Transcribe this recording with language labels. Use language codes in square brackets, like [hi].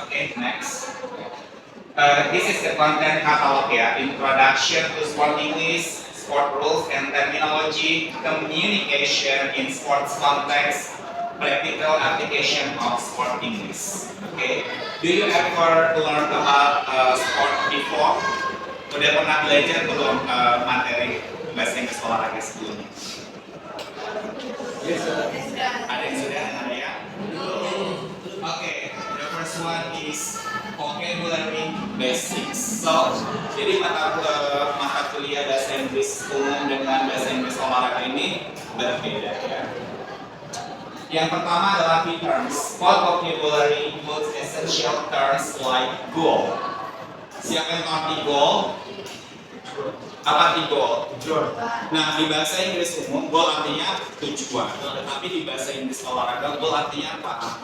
[en] Okay. Next. This is the content catalog ya. Introduction to sport English, sport rules and terminology, communication in sports context, practical application of sport English. Okay. Do you ever learn about sport before? [id] Udah pernah belajar belum materi bahasa Inggris olahraga sebelumnya? [en] Yes, sir. [id] Ada yang sudah ada ya? Okay. [en] The first one is vocabulary basics. [id] So, jadi mata kuliah bahasa Inggris umum dengan bahasa Inggris olahraga ini berbeda ya. Yang pertama adalah key terms. [en] Sport vocabulary includes essential terms like goal. [id] Siapa yang tahu arti goal? Apa arti goal? Nah, di bahasa Inggris umum, goal artinya tujuan. Tetapi di bahasa Inggris olahraga, goal artinya apa?